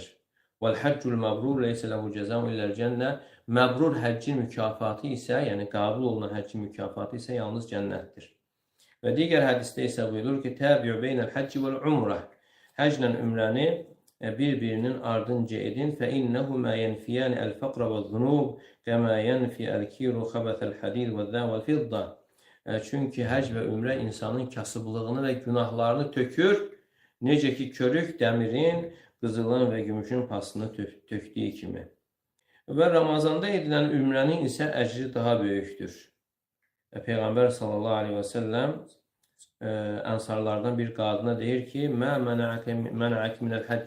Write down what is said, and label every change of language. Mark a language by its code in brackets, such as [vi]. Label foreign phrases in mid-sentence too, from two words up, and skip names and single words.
[ar] "والحج المبرور ليس له جزاء إلا الجنة." [az] Məbrur həccin mükafatı isə, yəni qəbul olunan həccin mükafatı isə yalnız cənnətdir. Və digər hədisdə isə buyurur ki, [ar] "تابعوا بين الحج والعمرة." [az] Həclə ümrəni bir-birinin ardınca edin. [ar] فَإِنَّهُمَا يَنْفِيَانِ الْفَقْرَ وَالذُّنُوبَ كَمَا يَنْفِي الْكِيرُ خَبَثَ الْحَدِيدِ وَالذَّهَبَ وَالْفِضَّةَ. [az] Çünki həcc və ümrə insanın kasıblığını və günahlarını tökür, necə ki körük dəmirin, qızılın və gümüşün pasını tökdüyü kimi. Və Ramazanda edilən ümrənin isə əcri daha böyükdür. Peyğəmbər [ar] صلى الله عليه وسلم [az] ənsarlardan bir qadına deyir ki, [ar] "ما منعك من الحج."